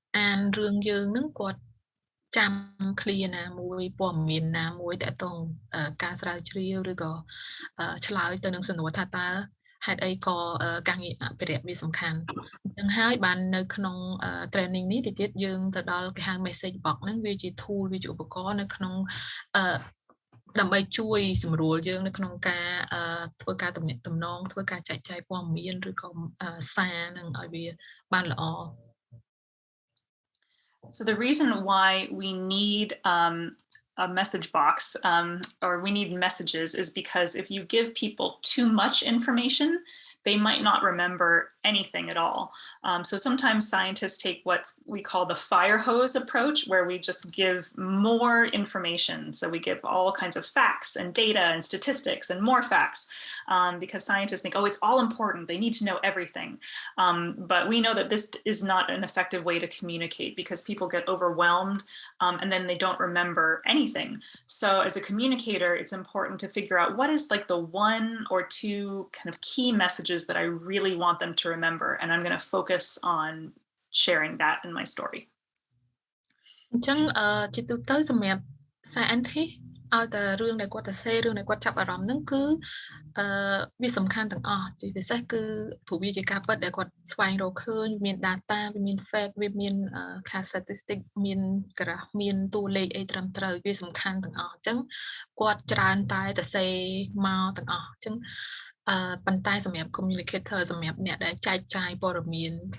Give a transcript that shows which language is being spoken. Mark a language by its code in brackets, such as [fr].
[km] នរឿងយើងហ្នឹងគាត់ចាំ clear ណាមួយព័ត៌មានណាមួយតើតងការស្រាវជ្រាវឬក៏ឆ្លើយទៅនឹងសំណួរថាតើហេតុអីក៏ការងារអភិរក្សវាសំខាន់អញ្ចឹងហើយបាននៅក្នុង training នេះទៀតយើងទៅដល់គេហៅ message box ហ្នឹងវាជា tool វាជាឧបករណ៍នៅក្នុងដើម្បីជួយសម្រួលយើងនៅក្នុងការធ្វើការទំនាក់ទំនងធ្វើការចែកចាយព័ត៌មានឬក៏សារនឹងឲ្យវាបានល្អ [en] So the reason why we need a message box or we need messages is because if you give people too much information, they might not remember anything at all. So sometimes scientists take what we call the fire hose approach, where we just give more information. So we give all kinds of facts and data and statistics and more facts because scientists think, oh, it's all important. They need to know everything. But we know that this is not an effective way to communicate because people get overwhelmed and then they don't remember anything. So as a communicator, it's important to figure out what is like the one or two kind of key messages that I really want them to remember, and I'm going to focus on sharing that in my story. [km] អញ្ចឹងជាទូទៅសម្រាប់ scientist ឲ្យតែរឿងដែលគាត់សរសេររឿងដែលគាត់ចាប់អារម្មណ៍ហ្នឹងគឺវាសំខាន់ទាំងអស់ជាពិសេសគឺព្រោះវាជាការពិតដែលគាត់ស្វែងរកឃើញមាន data វាមាន fact វាមាន statistic មាន graph មានតួលេខអីត្រឹមត្រូវវាសំខាន់ទាំងអស់អញ្ចឹងគាត់ច្រើនតែសរសេរមកទាំងអស់អញ្ចឹងប៉ុន្តែសម្រាប់ communicator សម្រាប់អ្នកដែលចែកចាយព័ត៌មាន